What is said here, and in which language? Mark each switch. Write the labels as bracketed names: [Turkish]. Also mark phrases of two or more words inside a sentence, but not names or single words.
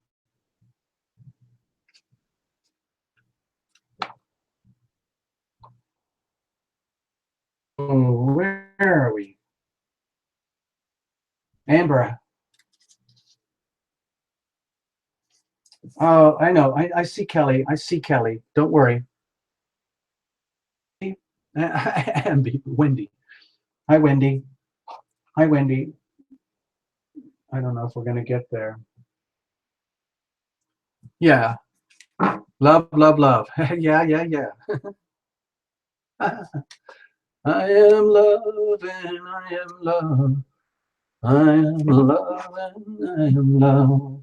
[English] Oh, where are we? Amber. Oh, I know. I see Kelly. I see Kelly. Don't worry. Wendy. Hi, Wendy. Hi, Wendy. I don't know if we're going to get there. Yeah. Love, love, love. Yeah, yeah, yeah. I am love and I am love. I am love and I am love.